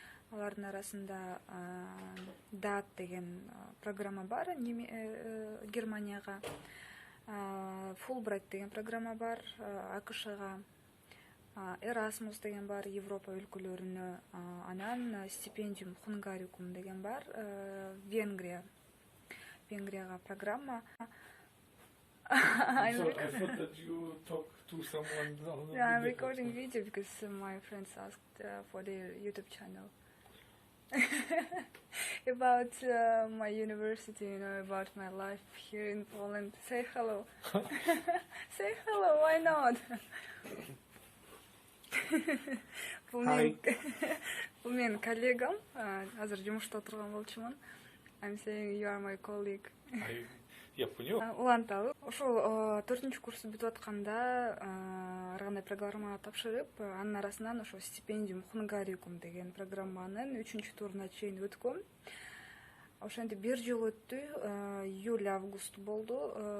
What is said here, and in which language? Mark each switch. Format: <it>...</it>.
<ky>Алардын арасында DAT деген программа бар, Германияга, Fulbright деген программа бар, АКШга, Erasmus деген бар, Европа өлкөлөрүнө, анан стипендиум Hungaricum деген бар, Венгрияга программа.</ky> <en>I thought that you talked to someone. Yeah, I'm recording video because my friends asked for their YouTube channel. About my university, about my life here in Poland. Say hello. Say hello, why not?</en> <ky>Бул менин коллегам, азыр жумушта турган болчумун.</ky> <en>I'm saying you are my colleague.</en> <ru>Я понял.</ru> <ky>Улантабыз. Ошол 4 курсту бүтүп атканда ар кандай программага тапшырып, анын арасынан ошо стипендиум Hungaricum деген программанын 3-туруна чейин өткөм. Ошентип 1 жыл өттү. Июль-август болду.</ky>